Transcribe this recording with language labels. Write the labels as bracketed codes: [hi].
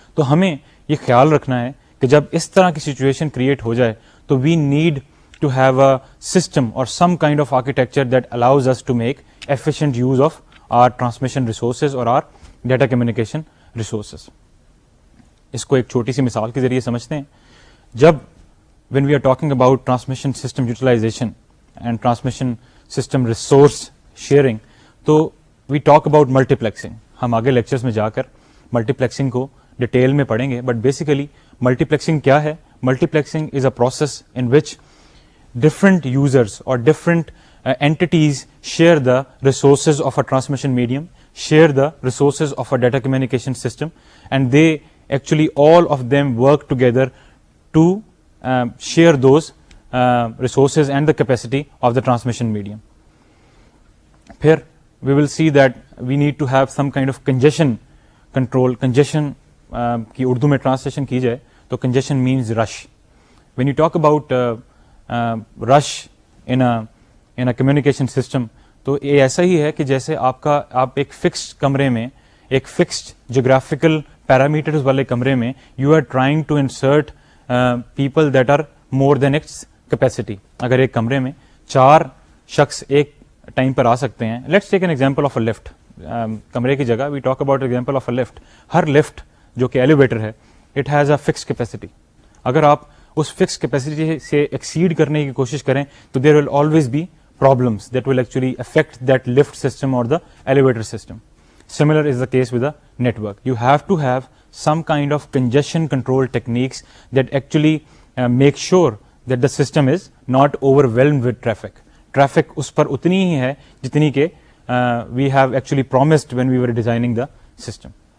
[ur] تو ہمیں یہ خیال رکھنا ہے کہ جب اس طرح کی سچویشن کریٹ ہو جائے تو [en] We need to have a system اور some kind of architecture that allows us to make efficient use of our transmission resources اور our data communication resources. [ur] اس کو ایک چھوٹی سی مثال کے ذریعے سمجھتے ہیں. [en] جب when we are talking about transmission system utilization and transmission system resource sharing, تو we talk about multiplexing. [ur] ہم آگے لیکچرز میں جا کر ملٹیپلیکسنگ کو ڈیٹیل میں پڑھیں گے, [en] But basically multiplexing کیا ہے؟ Multiplexing is a process in which different users اور different entities share the resources of a transmission medium, share the resources of a data communication system, and they actually all of them work together to share those resources and the capacity of the transmission medium. Here we will see that we need to have some kind of congestion control. [ur] Congestion کی اردو میں translation کی جائے تو [en] congestion means rush. When you talk about rush in a communication system, [ur] تو یہ ایسا ہی ہے کہ جیسے آپ ایک فکسڈ کمرے میں, [en] ایک fixed geographical parameters والے کمرے میں you are trying to insert people that are more than its capacity. [ur] اگر ایک کمرے میں 4 شخص ایک ٹائم پر آ سکتے ہیں, [en] Let's take an example of a lift. [ur] کمرے کی جگہ [en] We talk about example of a lift. [ur] Hare lift جو کہ ایلیویٹر ہے, [en] It has a fix capacity. [ur] اگر آپ اس فکس کیپیسٹی سے ایکسیڈ کرنے کی کوشش کریں تو [en] There will always be problems that will actually affect that lift system or the elevator system. Similar is the case with the network. You have to have some kind of congestion control techniques that actually make sure that the system is not overwhelmed with traffic. Traffic [ur] اس پر اتنی ہی ہے جتنی کہ [en] we have actually promised when we were designing the system.